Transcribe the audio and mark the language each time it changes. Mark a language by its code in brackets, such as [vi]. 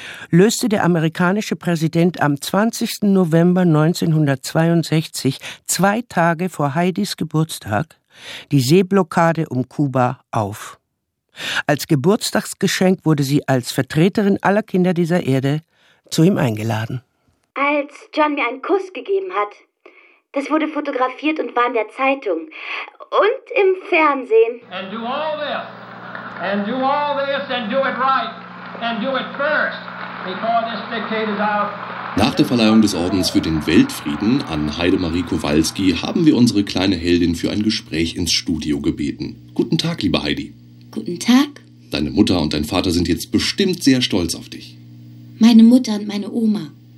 [de] löste der amerikanische Präsident am 20. November 1962, zwei Tage vor Heidis Geburtstag, die Seeblockade um Kuba auf. Als Geburtstagsgeschenk wurde sie als Vertreterin aller Kinder dieser Erde zu ihm eingeladen. Als John mir einen Kuss gegeben hat, das wurde fotografiert und war in der Zeitung und im Fernsehen. [en] And do all this. And do all this and do it right. And do it first. Before this decade is out. [de] Nach der Verleihung des Ordens für den Weltfrieden an Heidemarie Kowalski haben wir unsere kleine Heldin für ein Gespräch ins Studio gebeten. Guten Tag, liebe Heidi. Guten Tag. Deine Mutter und dein Vater sind jetzt bestimmt sehr stolz auf dich. Meine Mutter und meine Oma.